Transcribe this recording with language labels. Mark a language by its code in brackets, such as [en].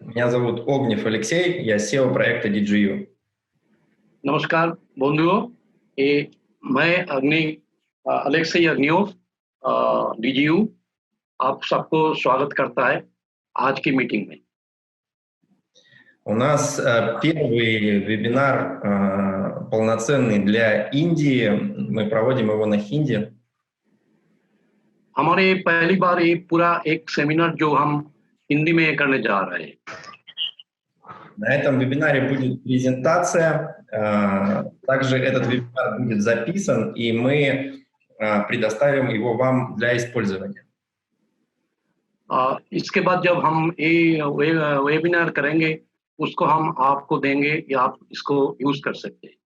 [ru] Меня зовут Огнев Алексей, я SEO проекта DGU. [hi] नमस्कार बंधुओं, ये मैं अलेक्सी अग्नियोव DGU आप सबको स्वागत करता है आज की मीटिंग में। [ru] У нас первый вебинар полноценный для Индии. Мы проводим его на хинди. [hi] हमारे पहली बार ये पूरा एक सेमिनार जो हम हिंदी में करने जा रहे हैं। [ru] На этом вебинаре будет презентация. Также этот вебинар будет записан, и мы предоставим его вам для использования. [hi] इसके बाद जब हम ये वेबिनार करेंगे उसको हम आपको देंगे या आप इसको यूज कर सकते हैं।